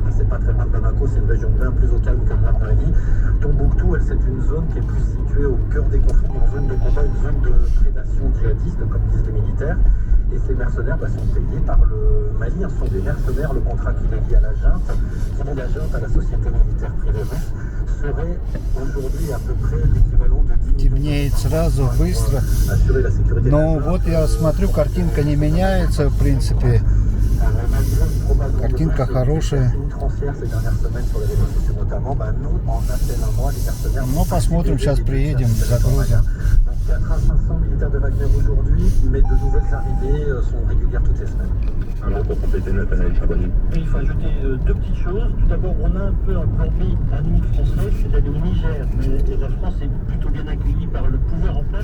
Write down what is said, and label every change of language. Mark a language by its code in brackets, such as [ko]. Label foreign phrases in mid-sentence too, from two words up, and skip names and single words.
[fr] C'est pas très loin de Bamako, c'est une région bien plus au calme que le Nord Mali. Tombouctou, c'est une zone qui est plus située au cœur des conflits, une zone de combat, une zone de prédation djihadiste, comme disent les militaires. Et ces mercenaires sont payés par le Mali, ce sont des mercenaires, le contrat qui est lié à la junte, qui est la junte à la société militaire privée russe, serait aujourd'hui à peu près l'équivalent de 10 [ru] Темнеет сразу, быстро. Но вот я смотрю, картинка не меняется, в принципе. Картинка хорошая. Ну, посмотрим, сейчас приедем, загрузим. [fr] 4 à 500 militaires de Wagner aujourd'hui, mais de nouvelles arrivées sont régulières toutes les semaines. Alors pour compléter Nathanaël Charbonnier. Il faut ajouter 2 petites choses. Tout d'abord, on a un peu un plan B à nous français, c'est d'aller au Niger. Mais la France est plutôt bien accueillie par le pouvoir en place.